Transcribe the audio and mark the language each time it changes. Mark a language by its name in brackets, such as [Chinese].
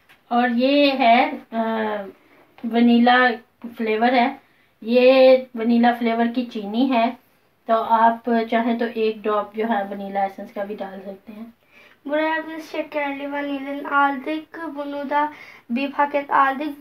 [Hindi] और ये है वनीला फ्लेवर है. ये वनीला फ्लेवर की चीनी है. तो आप चाहें तो 1 ड्रॉप जो है वनीला एसेंस का भी डाल सकते हैं. [Turkish] Buraya biz şekerli vanilin aldık. Bunu da 1 paket aldık.